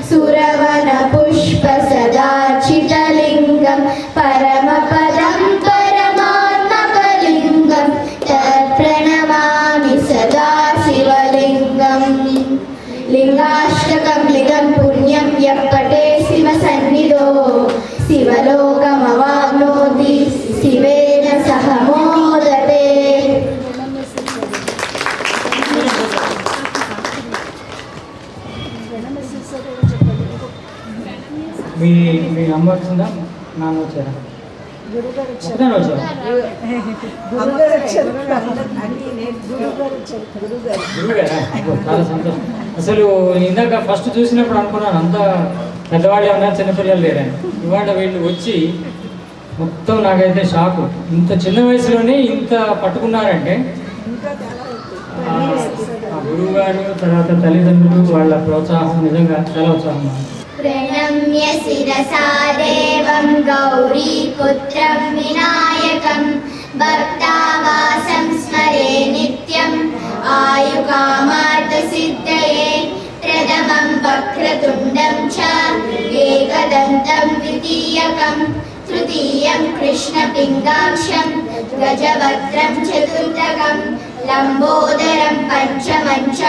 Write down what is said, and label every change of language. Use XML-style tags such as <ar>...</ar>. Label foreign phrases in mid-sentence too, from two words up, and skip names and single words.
<sa>सुरवनपुष्पसदार्चितलिङ्गं परमपदं परमात्मकलिङ्गं तत्प्रणमामि सदा शिवलिङ्गं लिङ्गाष्टकं लिङ्गं पुण्यं यः पठे शिवसन्निधौ शिवलोकमवाप्नोति शिवेन सह मोदते।</sa> <te>మీ అమ్మ వచ్చిందా నాన్న వచ్చారా? చాలా సంతోషం. అసలు ఇందాక ఫస్ట్ చూసినప్పుడు అనుకున్నాను అంతా పెద్దవాళ్ళు ఉన్నారు, చిన్నపిల్లలు లేరని. ఇవాళ వీళ్ళు వచ్చి మొత్తం నాకైతే షాకు. ఇంత చిన్న వయసులోనే ఇంత పట్టుకున్నారంటే ఆ గురువు గారు తర్వాత తల్లిదండ్రులు వాళ్ళ ప్రోత్సాహం నిజంగా చాలా ఉత్సాహం.</te> <sa>प्रणम्य शिरसा देवं गौरीपुत्रं विनायकं भक्तावासं स्मरे नित्यम् आयुकामार्थसिद्धये प्रथमं वक्रतुण्डं च एकदन्तं द्वितीयकं तृतीयं कृष्णपिङ्गाक्षं गजवक्त्रं चतुर्थकं लम्बोदरं पञ्चमं च</sa>